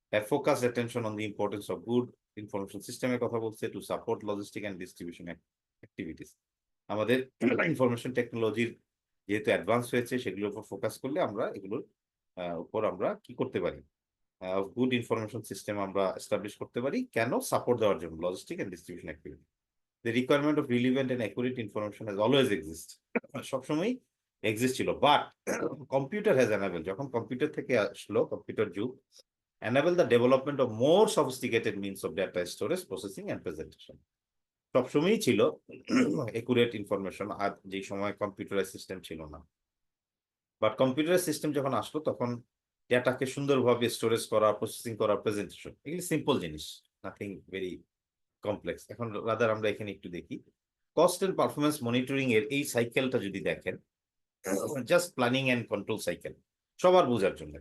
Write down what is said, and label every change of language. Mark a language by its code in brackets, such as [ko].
[en] focus attention on the importance of good information সিস্টেমের [bn] কথা বলছে, [en] To support logistic and distribution activities. [bn] আমাদের information টেকনোলজির যেহেতু অ্যাডভান্স হয়েছে, সেগুলোর উপর ফোকাস করলে আমরা এগুলোর উপর আমরা কি করতে পারি, গুড ইনফরমেশন সিস্টেম আমরা এস্টাবলিশ করতে পারি। কেন? সাপোর্ট দেওয়ার জন্য logistic and distribution activity. [en] The requirement of relevant and accurate information has always exist, [bn] সবসময় এক্সিস্ট ছিল, [en] but computer has enable, [bn] যখন কম্পিউটার থেকে আসলো কম্পিউটার যুগ, [en] enable the development of more sophisticated means of data storage, processing and presentation। [bn] সবসময়ই ছিল accurate information, আর যে সময় কম্পিউটারাইজ সিস্টেম ছিল না, বাট কম্পিউটার সিস্টেম যখন আসলো তখন ডেটাকে সুন্দরভাবে স্টোরেজ করা, প্রসেসিং করা, প্রেজেন্টেশন, এগুলি সিম্পল জিনিস, [en] Nothing very complex. [bn] এখন রাদার আমরা এখানে একটু দেখি কস্ট এন্ড পারফরমেন্স মনিটরিং এর এই সাইকেলটা যদি দেখেন, just planning and control cycle সবার বোঝার জন্য।